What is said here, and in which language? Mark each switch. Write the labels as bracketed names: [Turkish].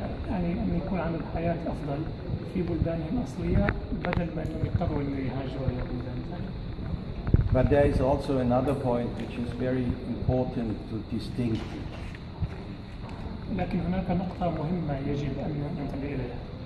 [Arabic] يعني أن يكون عندهم حياة أفضل في بلدانهم الأصلية بدل ما أنهم يضطروا أن يهاجروا إلى بلدان ثانية. [English] But there is also another point which is very important to distinguish. [Arabic] لكن هناك نقطة مهمة يجب أن ننتبه إليها.